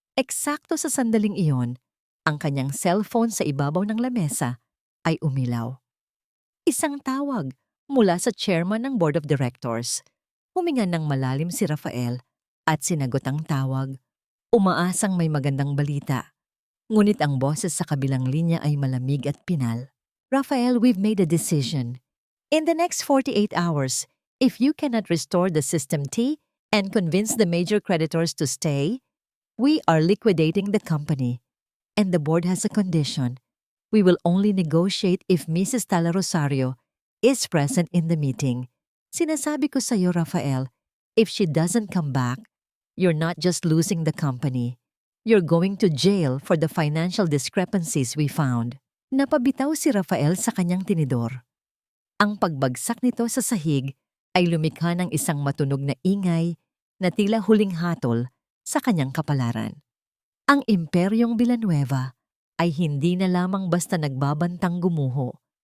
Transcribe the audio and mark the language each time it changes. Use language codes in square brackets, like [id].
[tl] Eksakto sa sandaling iyon, ang kanyang cellphone sa ibabaw ng lamesa ay umilaw. Isang tawag mula sa chairman ng board of directors. Huminga ng malalim si Rafael at sinagot ang tawag. Umaasang may magandang balita. Ngunit ang boses sa kabilang linya ay malamig at pinal. [en] Rafael, we've made a decision. In the next 48 hours, if you cannot restore the System T and convince the major creditors to stay, we are liquidating the company. And the board has a condition. We will only negotiate if Mrs. Tala Rosario is present in the meeting. [tl] Sinasabi ko sa iyo, [en] Rafael, if she doesn't come back, you're not just losing the company. You're going to jail for the financial discrepancies we found. [tl] Napabitaw si Rafael sa kanyang tinidor. Ang pagbagsak nito sa sahig ay lumikha ng isang matunog na ingay na tila huling hatol sa kanyang kapalaran. Ang Imperyong Villanueva ay hindi na lamang basta nagbabantang gumuho.